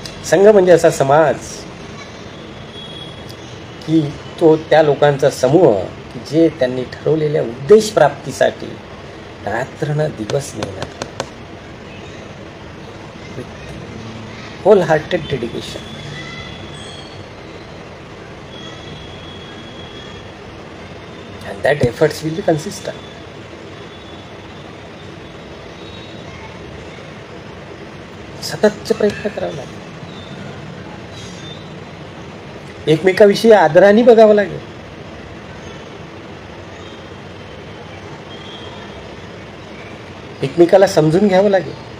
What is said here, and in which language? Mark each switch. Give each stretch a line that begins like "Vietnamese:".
Marathi: संघ म्हणजे असा समाज की तो त्या लोकांचा समूह की जे त्यांनी ठरवलेल्या उद्देश प्राप्तीसाठी रात्र दिवस मेहनत,
English: Whole hearted dedication. And that efforts will be consistent.
Marathi: सततचे प्रयत्न करावे लागेल. एकमेकाविषयी आदराने बघावं लागेल. एकमेकाला समजून घ्यावं लागेल.